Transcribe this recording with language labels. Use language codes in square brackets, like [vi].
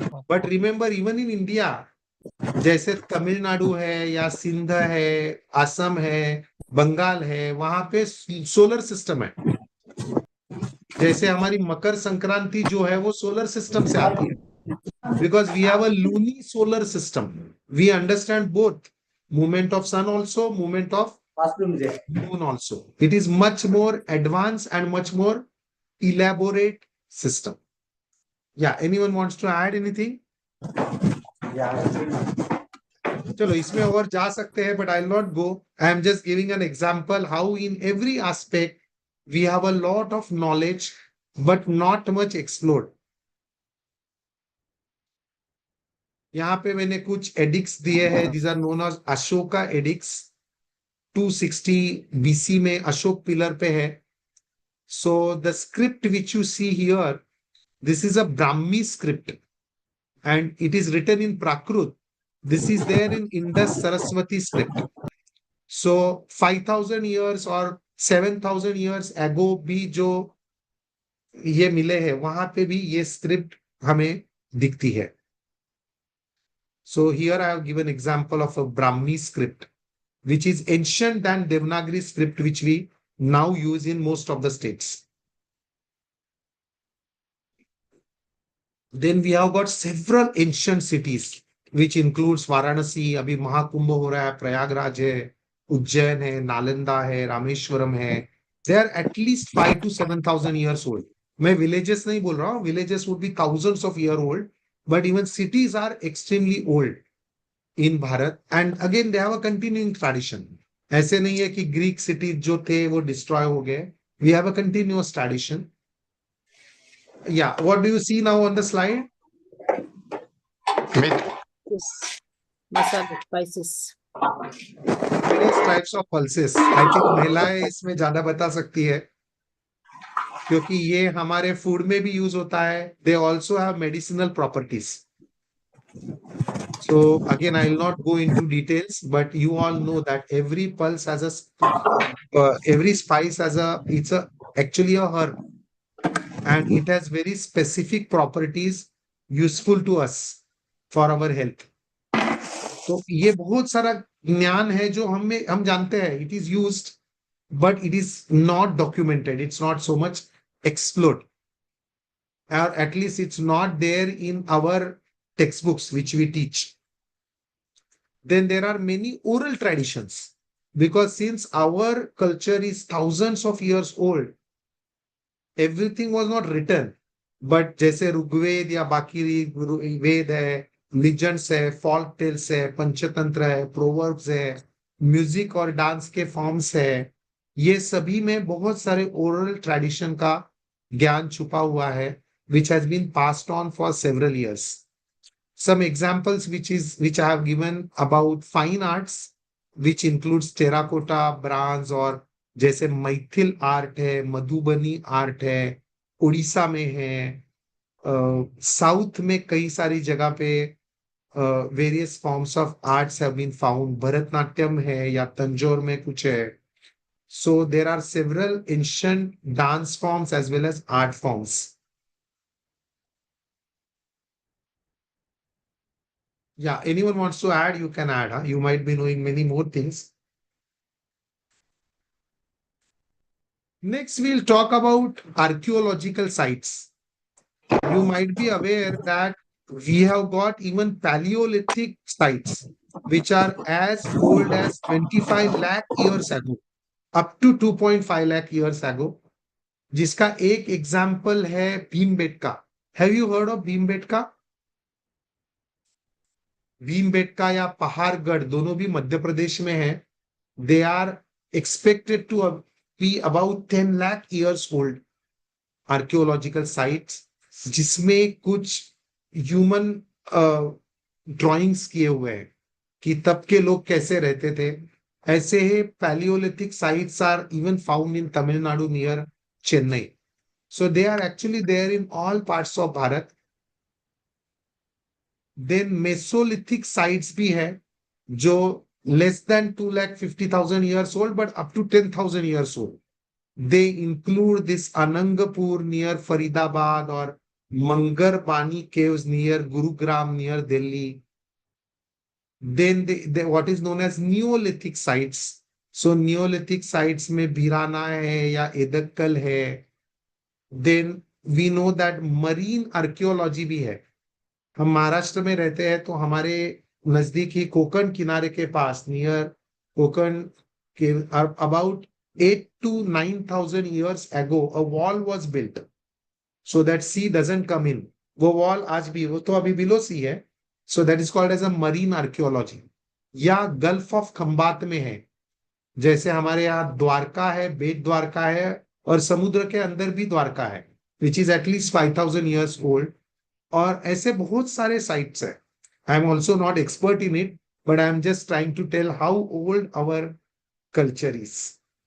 [en] but remember, even in India, [hi] जैसे तमिलनाडु है या सिंध है, असम है, बंगाल है, वहां पे सोलर सिस्टम है। जैसे हमारी मकर संक्रांति जो है वो सोलर सिस्टम से आती है, [en] Because we have a lunisolar system. We understand both movement of sun also, movement of moon also. It is much more advanced and much more elaborate system. Yeah, anyone wants to add anything? [hi] चलो इसमें और जा सकते हैं, [en] but I'll not go. I am just giving an example how in every aspect we have a lot of knowledge but not much explored. [hi] यहाँ पे मैंने कुछ edicts दिए हैं. [en] These are known as Ashoka edicts. [hi] 260 BC में Ashok pillar पे है. [en] So the script which you see here, this is a Brahmi script and it is written in Prakrut. This is there in Indus Saraswati script. So 5000 years or 7000 years ago [hi] भी जो ये मिले हैं, वहां पे भी ये स्क्रिप्ट हमें दिखती है. [en] So here I have given example of a Brahmi script which is ancient than Devanagari script which we now use in most of the states. Then we have got several ancient cities which includes Varanasi. [hi] अभी महाकुंभ हो रहा है, प्रयागराज है, उज्जैन है, नालंदा है, रामेश्वरम है. [en] They are at least 5 to 7,000 years old. [hi] मैं villages नहीं बोल रहा हूँ, [en] villages would be thousands of year old. but even cities are extremely old in Bharat, and again they have a continuing tradition. [hi] ऐसे नहीं है कि ग्रीक सिटीज जो थे वो डिस्ट्रॉय हो गए. [en] We have a continuous tradition. Yeah, what do you see now on the slide? Yes. Masala, spices. Various types of pulses. I think [hi] महिलाएं इसमें ज्यादा बता सकती है, क्योंकि ये हमारे फूड में भी यूज होता है. [en] They also have medicinal properties. So again, I will not go into details, but you all know that every pulse has every spice has it's actually a herb, and it has very specific properties useful to us for our health. [hi] तो ये बहुत सारा ज्ञान है जो हम जानते हैं. [en] It is used, but it is not documented. It's not so much explored, or at least it's not there in our textbooks which we teach. Then there are many oral traditions, because since our culture is thousands of years old, everything was not written. [hi] But जैसे ऋग्वेद या बाकी वेद है, legends है, folk tales है, पंचतंत्र है, proverbs है, music और dance के फॉर्म्स है, ये सभी में बहुत सारे ओरल ट्रेडिशन का ज्ञान छुपा हुआ है, [en] which has been passed on for several years. Some examples which I have given about fine arts, which includes terracotta, bronze, [hi] और जैसे मैथिल आर्ट है, मधुबनी आर्ट है, उड़ीसा में है, साउथ में कई सारी जगह पे [en] Various forms of arts have been found. [hi] Bharatanatyam है या तंजौर में कुछ है. [en] So there are several ancient dance forms as well as art forms. Yeah, anyone wants to add, you can add. Huh? You might be knowing many more things. Next, we'll talk about archaeological sites. You might be aware that we have got even Paleolithic sites, which are as old as 25 lakh years ago, up to 2.5 lakh years ago. [hi] जिसका एक example है Bhimbetka. [en] Have you heard of Bhimbetka? [hi] Bhimbetka या पहाड़गढ़ दोनों भी मध्य प्रदेश में है. [en] They are expected to be about 10 lakh years old archaeological sites, [hi] जिसमें कुछ ह्यूमन ड्राइंग्स किए हुए हैं कि तब के लोग कैसे रहते थे. ऐसे ही [en] Palaeolithic sites are even found in Tamil Nadu near Chennai. So they are actually there in all parts of Bharat. Then Mesolithic sites [hi] भी है जो [en] less than 2,50,000 years old but up to 10,000 years old. They include this Anangapur near Faridabad or Mangar Bani caves near Gurugram near Delhi. Then what is known as Neolithic sites. [hi] So Neolithic sites में बीराना है या एदक्कल है. [en] Then we know that marine archaeology [hi] भी है. हम महाराष्ट्र में रहते हैं तो हमारे नजदीक ही कोकण किनारे के पास नियर कोकण के [en] about 8 to 9,000 years ago a wall was built so that sea doesn't come in. [hi] वो wall आज भी, वो तो अभी below sea है. [en] So that is called as a marine archaeology. [hi] या गल्फ ऑफ खंबात में है, जैसे हमारे यहाँ द्वारका है, बेट द्वारका है, और समुद्र के अंदर भी द्वारका है, [en] which is at least 5,000 years old. [hi] और ऐसे बहुत सारे sites है. [en] I am also not expert in it, but I am just trying to tell how old our culture is.